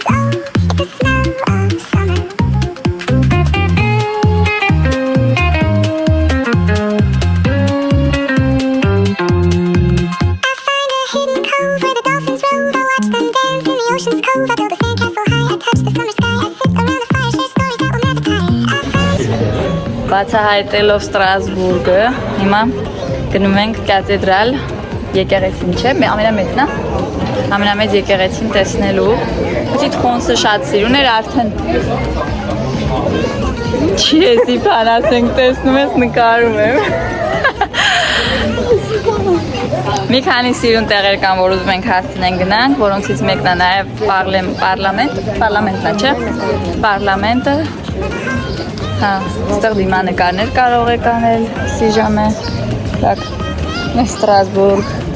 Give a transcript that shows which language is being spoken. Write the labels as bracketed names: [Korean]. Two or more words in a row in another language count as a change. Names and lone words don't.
[English] Oh, it's the smell of summer. I find a hidden cove where the dolphins rove. I watch them dance in the ocean's cove. I build a sandcastle high. I touch the summer sky. I sit around a fire, share stories that will never tire. I found [Armenian] Բացահայտելով Ստրասբուրգը, հիմա գնում ենք կաթեդրալ եկեղեցին, չէ՞, ամենամեծն է։ Ամենամեծ եկեղեցին տեսնելու։ Պիտի ֆոնսը շատ սիրուն էր արդեն։ Չի էսի փանասենք տեսնում ես նկարում եմ։ Մի քանի սիրուն տեղեր կան, որ ուզում ենք հասցնենք գնանք, որոնցից մեկն է նաև պարլամենտն է, չէ՞։ Պարլամենտը Հա, ստեղ դիմանկարներ կարող եք անել, [French] si jamais, [Armenian] так, Ստրասբուրգ։